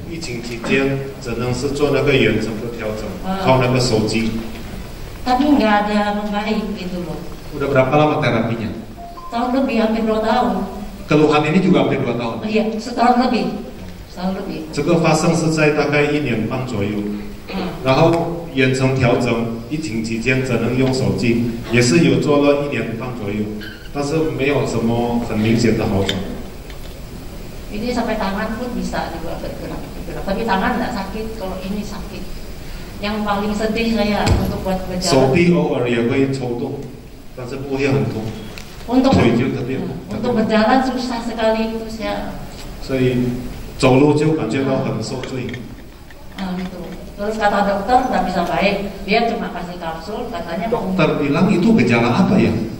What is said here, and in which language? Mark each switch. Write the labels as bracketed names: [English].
[Chinese] 疫情期间只能是做那个远程的调整，靠那个手机。 [Indonesian] Tapi nggak ada membaik gitu loh. Udah berapa lama terapinya? Tahun lebih, hampir 2 tahun. Keluhan ini juga hampir 2 tahun. Iya, setahun lebih. [Chinese] 这个发生是在大概1年半左右。然后远程调整，疫情期间只能用手机，也是有做了1年半左右，但是没有什么很明显的好转。 [Indonesian] Ini sampai tangan pun bisa juga bergerak. Tapi tangan nggak sakit, kalau ini sakit. Yang paling sedih saya untuk buat berjalan. [Chinese] 手臂偶尔也会抽动，但是不会很痛。 [Indonesian] Untuk [Chinese] 腿就特别。 [Indonesian] untuk berjalan susah sekali itu saya. [Chinese] 所以走路就感觉到很受罪。 [Indonesian] Gitu. Terus kata dokter nggak bisa baik, dia cuma kasih kapsul, katanya Dokter bilang itu gejala apa ya?